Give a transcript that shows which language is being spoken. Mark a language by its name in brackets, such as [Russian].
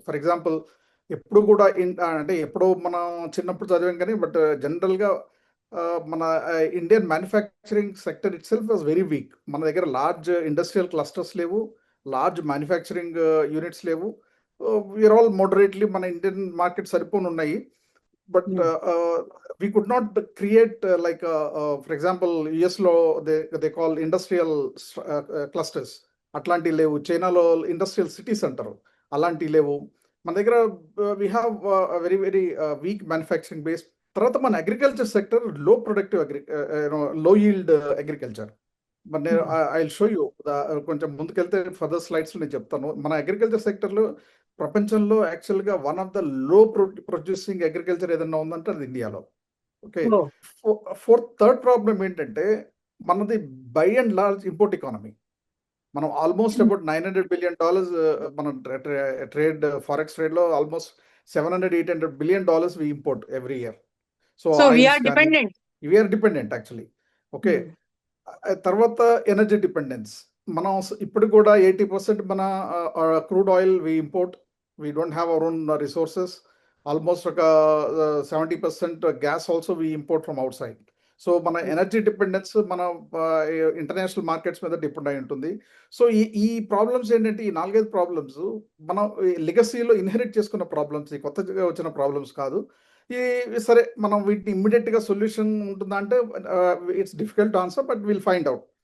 [English] for example [Telugu] ఎప్పుడు కూడా అంటే ఎప్పుడో మనం చిన్నప్పుడు చదివాం కానీ, [English] But general గా మన Indian manufacturing sector itself was very weak. [Telugu] మన దగ్గర లార్జ్ ఇండస్ట్రియల్ క్లస్టర్స్ లేవు, లార్జ్ మ్యానుఫ్యాక్చరింగ్ యూనిట్స్ లేవు. [English] we're all moderately, మన Indian market [Telugu] సరిపోని ఉన్నాయి. [English] But we could not create like for example US లో they call industrial clusters. [Telugu] అట్లాంటి లేవు. చైనాలో ఇండస్ట్రియల్ సిటీస్ అంటారు, అలాంటి లేవు. మన దగ్గర [English] we have very very weak manufacturing base. [Telugu] తర్వాత మన అగ్రికల్చర్ సెక్టర్ లో ప్రొడక్టివ్ లో yield అగ్రికల్చర్. మరి నేను [English] I will show you, [Telugu] కొంచెం ముందుకెళ్తే ఫర్దర్ స్లైడ్స్ నేను చెప్తాను. మన అగ్రికల్చర్ సెక్టర్లో ప్రపంచంలో యాక్చువల్గా [English] one of the low producing agriculture [Telugu] ఏదన్నా ఉందంటే అది ఇండియాలో. ఓకే, థర్డ్ ప్రాబ్లం ఏంటంటే మనది [English] By and large import economy. మనం almost about $900 billion మన trade, forex trade లో almost $700-800 billion we import every year. So we're dependent actually. Okay, తర్వాత energy dependence. [Telugu] మనం ఇప్పుడు కూడా [English] 80% మన crude oil we import, We don't have our own resources. Almost like 70% gas also we import from outside. [Telugu] So మన energy dependence మన international markets మీద depend అయి ఉంటుంది. సో ఈ ప్రాబ్లమ్స్ ఏంటంటే ఈ 4-5 ప్రాబ్లమ్స్ మనం లెగసీలో ఇన్హెరిట్ చేసుకున్న ప్రాబ్లమ్స్, ఈ కొత్తగా వచ్చిన ప్రాబ్లమ్స్ కాదు. సరే మనం వీటిని ఇమ్మీడియట్గా సొల్యూషన్ ఉంటుందా అంటే [English] It's difficult answer, but will find out.